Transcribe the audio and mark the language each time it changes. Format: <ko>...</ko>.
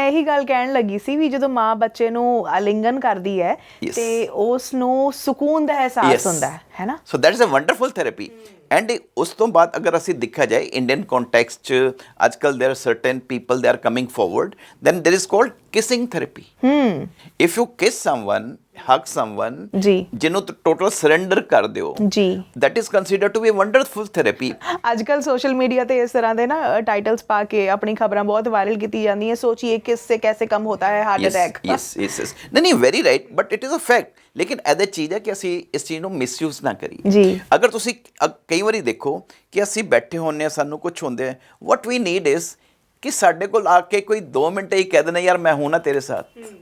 <pa>ਮੈਂ ਇਹੀ ਗੱਲ ਕਹਿਣ ਲੱਗੀ ਸੀ ਵੀ ਜਦੋਂ ਮਾਂ ਬੱਚੇ ਨੂੰ ਆਲਿੰਗਨ ਕਰਦੀ ਹੈ ਤੇ ਉਸ ਨੂੰ ਸਕੂਨ ਦਾ ਅਹਿਸਾਸ ਹੁੰਦਾ ਹੈ ਨਾ।</pa> <en>So that is a wonderful therapy. And</en> <pa>ਉਸ ਤੋਂ ਬਾਅਦ ਅਗਰ ਅਸੀਂ ਦੇਖਿਆ ਜਾਏ</pa> <en>Indian context</en> <pa>'ਚ ਅੱਜ ਕੱਲ੍ਹ</pa> <en>There are certain people they are coming forward, then there is called kissing therapy. If you kiss someone, hug someone</en> <pa>ਜਿਹਨੂੰ ਟੋਟਲ ਸਰੈਂਡਰ ਕਰ ਦਿਓ,</pa> <en>that is considered to be a wonderful therapy।</en> <pa>ਅੱਜ ਕੱਲ ਸੋਸ਼ਲ ਮੀਡੀਆ ਤੇ ਇਸ ਤਰ੍ਹਾਂ ਦੇ ਨਾ ਟਾਈਟਲਸ ਪਾ ਕੇ ਆਪਣੀ ਖਬਰਾਂ ਬਹੁਤ ਵਾਇਰਲ ਕੀਤੀ ਜਾਂਦੀਆਂ,</pa> <hi>ਸੋਚੀਏ ਕਿਸ ਸੇ ਕੈਸੇ ਕਮ ਹੋਤਾ ਹੈ ਹਾਰਟ ਅਟੈਕ।</hi> <pa>yes ਨਹੀਂ</pa> <en>Very right, but it is a fact.</en> <pa>ਲੇਕਿਨ ਇਹਦੇ ਚੀਜ਼ ਹੈ ਕਿ ਅਸੀਂ ਇਸ ਚੀਜ਼ ਨੂੰ ਮਿਸਯੂਜ਼ ਨਾ ਕਰੀਏ ਜੀ। ਅਗਰ ਤੁਸੀਂ ਕਈ ਵਾਰੀ ਦੇਖੋ ਕਿ ਅਸੀਂ ਬੈਠੇ ਹੁੰਦੇ ਹਾਂ, ਸਾਨੂੰ ਕੁਝ ਹੁੰਦੇ ਹੈ,</pa> <en>what we need is</en> <pa>ਕਿ ਸਾਡੇ ਕੋਲ ਆ ਕੇ ਕੋਈ 2 ਮਿੰਟ ਹੀ ਕਹਿ ਦੇਣਾ ਯਾਰ</pa> <hi>ਮੈਂ ਹੂੰ ਨਾ ਤੇਰੇ ਸਾਥ।</hi>